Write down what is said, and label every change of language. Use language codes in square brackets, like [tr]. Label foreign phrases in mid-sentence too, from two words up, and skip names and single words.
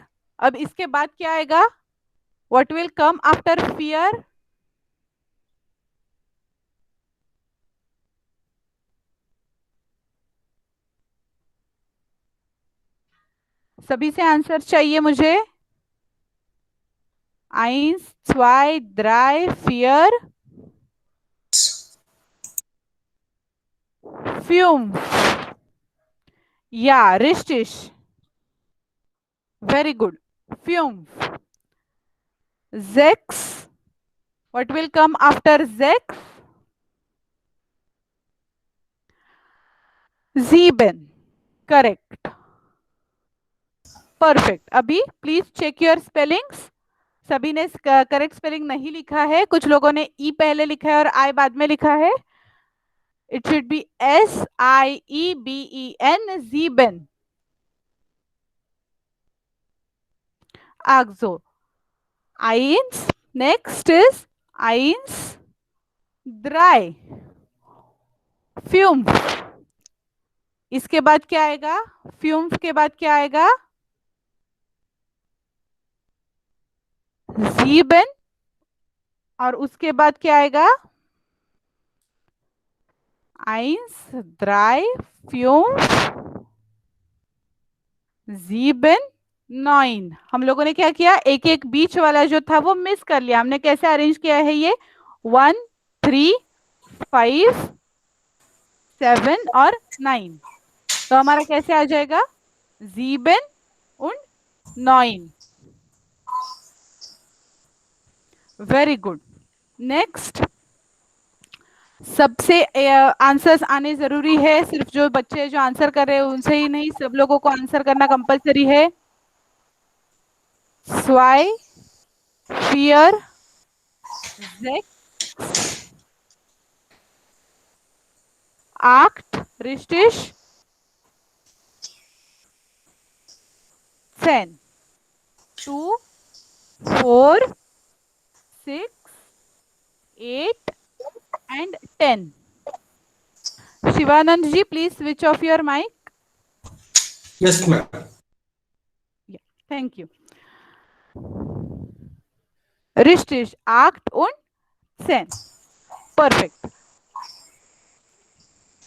[hi] अब इसके बाद क्या आएगा? [en] What will come after vier? [hi] सभी से आंसर चाहिए मुझे। [de] eins, zwei, drei, vier, fünf. Ja, richtig. [en] Very good. [de] Fünf. Sechs. [en] What will come after sechs? [de] Sieben. [en] Correct. Perfect. [hi] अभी [en] please check your spellings. [hi] सभी ने [en] correct spelling [hi] नहीं लिखा है, कुछ लोगों ने ई पहले लिखा है और आई बाद में लिखा है। [en] It should be SIEBEN, Sieben. [de] Also, eins. [en] Next is [de] eins, drei, fünf. [hi] इसके बाद क्या आएगा? फ्यूम्फ के बाद क्या आएगा? sieben, और उसके बाद क्या आएगा? [de] eins, drei, fünf, sieben, neun. [hi] हम लोगों ने क्या किया? एक एक बीच वाला जो था वो मिस कर लिया। हमने कैसे अरेंज किया है ये? 1 3 5 7 और 9। तो हमारा कैसे आ जाएगा? [de] sieben und 9। [en] very good. [hi] नेक्स्ट, सबसे आंसर्स आने जरूरी है, सिर्फ जो बच्चे जो आंसर कर रहे हैं उनसे ही नहीं, सब लोगों को आंसर करना कंपलसरी है। [de] zwei, vier, sechs, 8, richtig, 10, 2, 4, 6, 8 and 10. [en] Shivanand ji, please switch off your mic. Yes, ma'am. Yeah, thank you. [de] Richtig, 8 und 10. [en] Perfect.